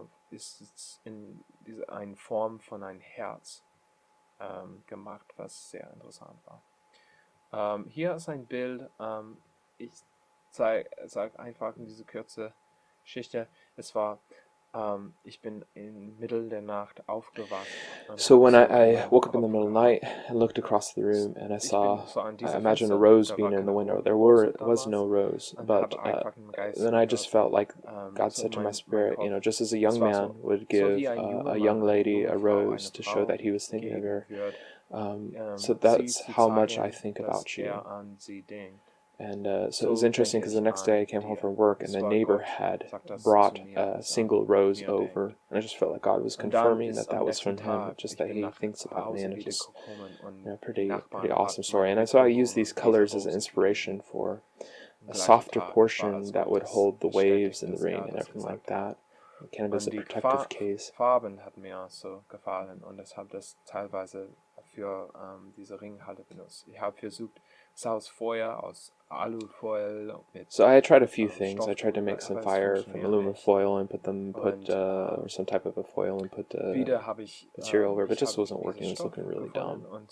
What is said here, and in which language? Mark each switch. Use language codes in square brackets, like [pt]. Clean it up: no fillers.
[de] Ist in eine Form von ein Herz gemacht, was sehr interessant war. Hier ist ein Bild, ich sag einfach in diese kurze Geschichte, es war, ich bin in middle der Nacht aufgewacht. [en] So when I woke up in the middle of the night and looked across the room and I saw, I imagined a rose being in the window. There was no rose, but then I just felt like God said to my spirit, you know, just as a young man would give a young lady a rose to show that he was thinking of her. So that's how much I think about you. And so it was interesting because the next day I came home from work and the neighbor had brought a single rose over, and I just felt like God was confirming that that was from him, just that he thinks about me, and it's just pretty awesome story. And so I use these colors as an inspiration for a softer portion that would hold the waves in the ring and everything like that. Kind of as a protective case. [de] Farben hat mir so gefallen und ich habe das teilweise für diese Ringhalle benutzt. Ich habe versucht, es aus Feuer, aus Alufoil. [en] So I tried a few things. I tried to make some fire from aluminum foil and put or some type of a foil and put material over, but it just wasn't working. It was looking really dumb.